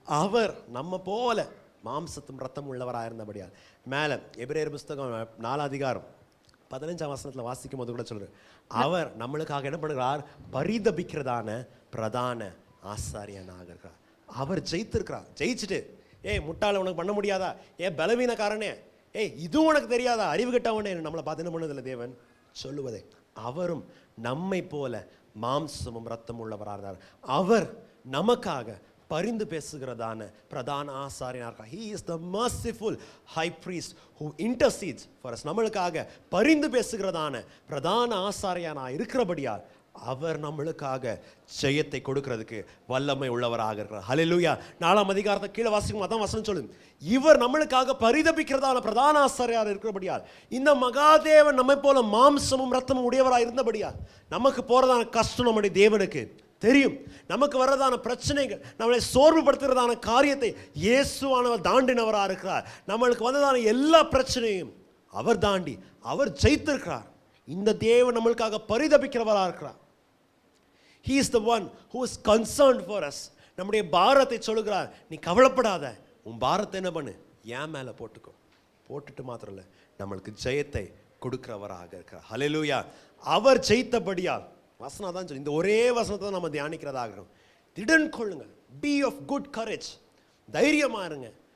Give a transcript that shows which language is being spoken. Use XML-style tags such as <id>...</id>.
<ta>அவர் நம்ம போல மாம்சத்தும் ரத்தம் உள்ளவராக இருந்தபடியால், மேலே எபிரேயர் புஸ்தகம் 4ஆம் அதிகாரம் 15ஆம் வசனத்தில் வாசிக்கும் போது கூட சொல்றார், அவர் நம்மளுக்காக என்ன பண்ணுகிறார், பரிதபிக்கிறதான பிரதான ஆசாரியனாக இருக்கிறார். அவர் ஜெயித்திருக்கிறார். ஜெயிச்சுட்டு, முட்டாள உனக்கு பண்ண முடியாதா, பலவீனக்காரனே, இது உனக்கு தெரியாதா, அறிவு கட்டவனே, நம்மளை பார்த்து என்ன பண்ணதில்லை தேவன் சொல்லுவதே. அவரும் நம்மை போல மாம்சமும் ரத்தம் உள்ளவராக இருந்தார். அவர் நமக்காக பரிந்து பேசுகிறதான பிரதான ஆசாரியனாக,</ta> <en>he is the merciful high priest who intercedes for us.</en> <ta>நம்மளுக்காக பரிந்து பேசுகிறதான பிரதான ஆசாரியனாக இருக்கிறபடியால் அவர் நம்மளுக்காக ஜெயத்தை கொடுக்கிறதுக்கு வல்லமை உள்ளவராக இருக்கிறார். ஹல்லேலூயா. 4ஆம் அதிகாரத்தை கீழே வாசிக்கும் அதான் வசனம் சொல்லுது, இவர் நம்மளுக்காக பரிதபிக்கிறதான பிரதான ஆசாரியராக இருக்கிறபடியால், இந்த மகாதேவன் நம்மை போல மாம்சமும் ரத்தமும் உடையவராக இருந்தபடியால், நமக்கு போறதான கஷ்டம் நம்முடைய தேவனுக்கு தெரியும். நமக்கு வர்றதான பிரச்சனைகள், நம்மளை சோர்வுபடுத்துகிறதான காரியத்தை இயேசுவானவர் தாண்டினவராக இருக்கிறார். நம்மளுக்கு வந்ததான எல்லா பிரச்சனையும் அவர் தாண்டி அவர் ஜெயித்திருக்கிறார். இந்த தேவன் நம்மளுக்காக பரிதபிக்கிறவராக இருக்கிறார்.</ta> <en>He is the one who is concerned for us.</en> <ta>நம்முடைய பாரத்தை சொல்லுகிறார், நீ கவலைப்படாத, உன் பாரத்தை என்ன பண்ணு, என் மேலே போட்டுக்கோ. போட்டுட்டு மாத்திரம் இல்லை, நம்மளுக்கு ஜெயத்தை கொடுக்கிறவராக இருக்கிறார். ஹல்லேலூயா. அவர் ஜெயித்தபடியால், வசனம் தான் சொல்லி, இந்த ஒரே வசனத்தை தான் நம்ம தியானிக்கிறதாக. திடன் கொள்ளுங்க,</ta> <en>be of good courage,</en> <ta>தைரியமா இருங்க.</ta>